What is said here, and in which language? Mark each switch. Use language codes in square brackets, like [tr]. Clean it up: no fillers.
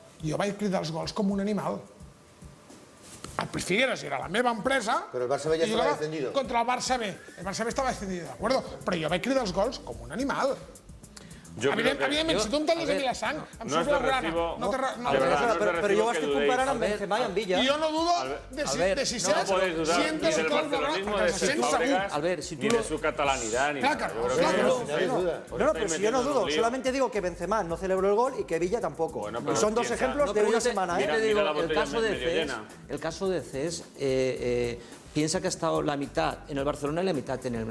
[ca] I jo vaig cridar els gols com un animal. El Figueres era la meva empresa. [es] Pero el Barça B ya estaba descendido. Contra el Barça B. El Barça B estaba descendido, ¿de acuerdo? [ca] Però jo vaig cridar els gols com un animal. Evidentment, si tu em talles a mi la sang, em surt la grana. Però jo ho estic comparant amb Benzema i amb Villa. I jo no dudo de si [es] No podéis dudar ni del barcelonismo de Cesc Fábregas, ni de su catalanidad, ni nada. No, pero si yo no dudo, solamente digo que Benzema no celebró el gol y que Villa tampoco. Y son dos ejemplos de una semana. El caso de Cesc, piensa que ha estado la mitad en el Barcelona y la mitad en el